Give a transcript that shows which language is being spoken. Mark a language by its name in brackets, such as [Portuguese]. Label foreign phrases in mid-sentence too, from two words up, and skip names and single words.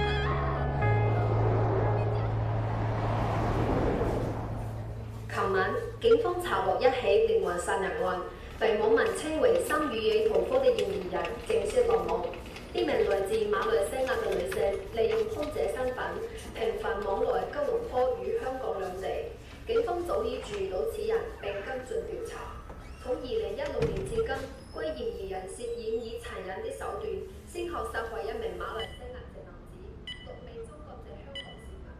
[Cantonese] 琴晚，警方查獲一起連環殺人案，被網民稱為3語野屠夫的嫌疑人正式落網。呢名來自馬來西亞嘅女性，利用空姐身份頻繁往來吉隆坡與香港兩地。警方早已注意到此人並跟進調查。從2016年至今，該嫌疑人涉嫌以殘忍的手段，先後殺害一名馬來西亞籍男子，6名中國籍香港市民。